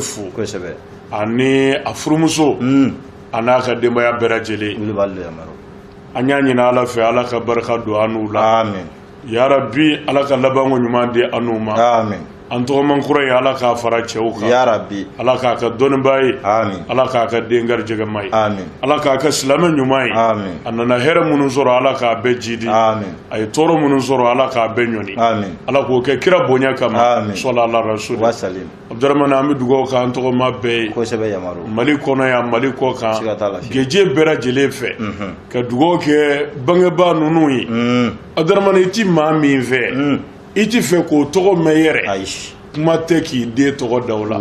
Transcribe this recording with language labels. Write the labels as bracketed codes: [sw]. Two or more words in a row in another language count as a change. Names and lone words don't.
[bm] fo ani a furumuso a n'a ka denbaya bɛɛ lajɛlen an y'a ɲini Ala fɛ Ala ka barika don an n'u la yarabi Ala ka labanko ɲuman di an n'u ma an tɔgɔman kura ye Ala k'a fara cɛw kan Ala k'a ka dɔnnibaa ye Ala k'a ka den garijɛgɛma ye Ala k'a ka silamɛ ɲuman ye a nana hɛrɛ minnu sɔrɔ Ala k'a bɛɛ jidi a ye tɔɔrɔ minnu sɔrɔ Ala k'a bɛɛ ɲɔni Ala k'o kɛ kira bonya kama [ar] صلى الله عليه وسلم [bm] Abdurahmani an bɛ dugawu k'an tɔgɔma bɛɛ ye Mali kɔnɔ yan Mali kɔ kan geje bɛɛ lajɛlen fɛ ka dugawu kɛ bangebaa ninnu ye Abdurahmani i ti maa min fɛ i ti fɛ k'o tɔgɔ mɛn yɛrɛ kuma tɛ k'i den tɔgɔ da o la i